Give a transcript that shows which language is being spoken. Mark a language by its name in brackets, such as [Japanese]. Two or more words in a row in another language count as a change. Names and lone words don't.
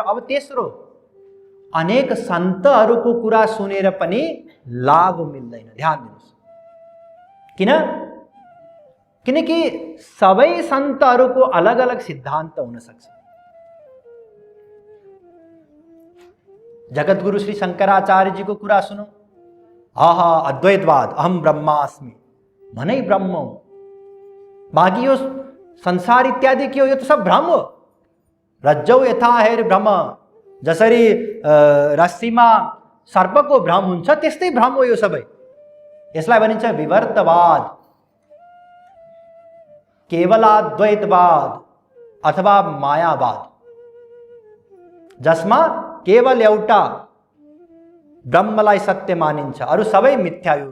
[Nepali] अब तेस्रो, अनेक सन्तहरूको कुरा सुनेर पनि लाभ मिल्दैन। ध्यान दिनुहोस्, किन? किनकि सबै सन्तहरूको अलग अलग सिद्धान्त हुन सक्छ। जगद्गुरु श्री शंकराचार्यजीको कुरा सुनौ। आहा अद्वैतवाद, [Sanskrit] अहम ब्रह्मास्मि, [Nepali] मनै ब्रह्म हो, बाँकी यो संसार इत्यादि के हो, यो त सब भ्रम हो। [Sanskrit] रज्जौ यथा हेर भ्रम, [Nepali] जसरी रस्सीमा सर्पको भ्रम हुन्छ त्यस्तै भ्रम हो यो सबै। यसलाई भनिन्छ विवर्तवाद, केवलाद्वैतवाद अथवा मायावाद, जसमा केवल एउटा ब्रह्मलाई सत्य मानिन्छ, अरु सबै मिथ्या हो।